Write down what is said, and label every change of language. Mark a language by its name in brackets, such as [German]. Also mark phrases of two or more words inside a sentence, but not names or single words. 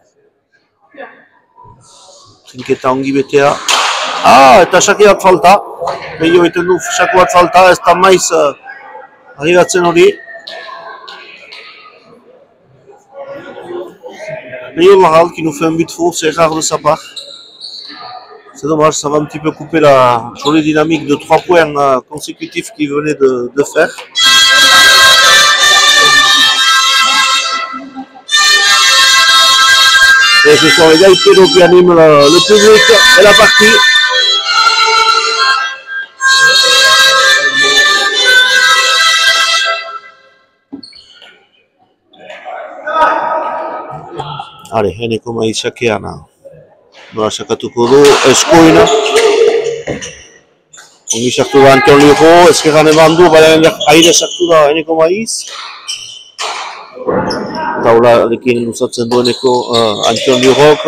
[Basque] Trinketa ongi betea. Eta sake bat falta. Peio egiten du sake bat falta, ez da Maiz arribatzen hori. [French] Peio Lajal qui nous fait un but faux, c'est rare de sa part. C'est dommage, ça va un petit peu couper la jolie dynamique de 3 points consécutifs qu'il venait de faire. Et ce sont les Gaiteros qui animent le public et la partie. Allez, [Basque] Eneko Maiz sakean. Nola sakatuko du, Eskoina. Ongi sartu da Antion Liru, ezkerran eman du, baina aire sartu da Eneko Maiz. Taularekin luzatzen du Antion Liruk.